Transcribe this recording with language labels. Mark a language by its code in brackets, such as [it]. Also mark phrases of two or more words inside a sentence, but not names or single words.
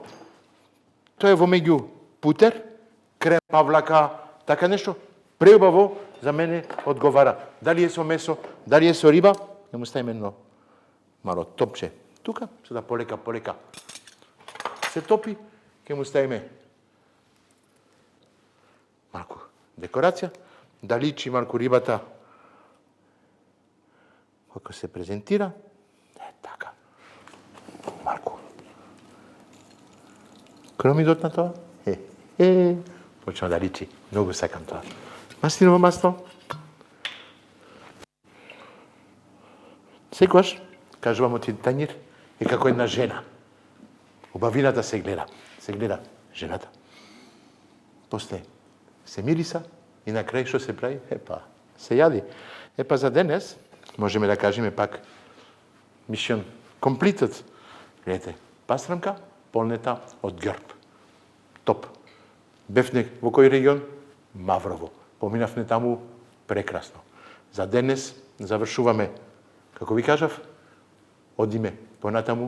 [mk] Тоа е во меѓу путер, крем, павлака, така нешто. Преубаво за мене одговара. Дали е со месо, дали е со риба, ќе му ставиме едно мало топче. Тука, се да полека се топи, ќе му ставиме dekoracija, da liči Marko Ribata kako se prezentira. Така. Марко. Кроми дот на тоа? Почна да личи. Многу сакам тоа. Маслиново масло. Секогаш, кажувам оти тањир, е како една жена. Убавината се гледа. Се гледа жената. После се мириса и на крај што се прави? Се јади. За денес можеме да кажеме пак [en] mission completed. [mk] Гледате, пастрамка полнета од грб. Топ. Бевне во кој регион? Маврово. Поминавме таму прекрасно. За денес завршуваме, како ви кажав, одиме понатаму.